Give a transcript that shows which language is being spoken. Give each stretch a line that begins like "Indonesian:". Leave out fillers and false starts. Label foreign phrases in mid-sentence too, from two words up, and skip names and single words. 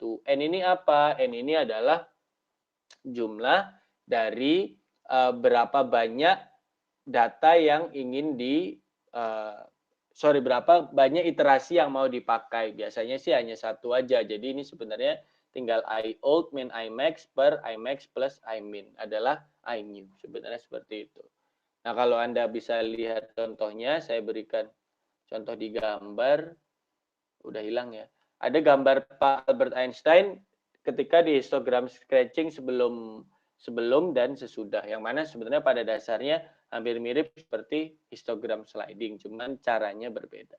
Indonesian: N ini apa? N ini adalah jumlah dari berapa banyak data yang ingin berapa banyak iterasi yang mau dipakai. Biasanya sih hanya satu aja. Jadi ini sebenarnya tinggal I_old min I_max per I_max plus I_min adalah I_new. Sebenarnya seperti itu. Nah, kalau Anda bisa lihat contohnya, saya berikan contoh di gambar, udah hilang ya. Ada gambar Pak Albert Einstein ketika di
English: histogram stretching
Indonesian: sebelum dan sesudah, yang mana sebenarnya pada dasarnya hampir mirip seperti
English: histogram sliding,
Indonesian: cuman caranya berbeda.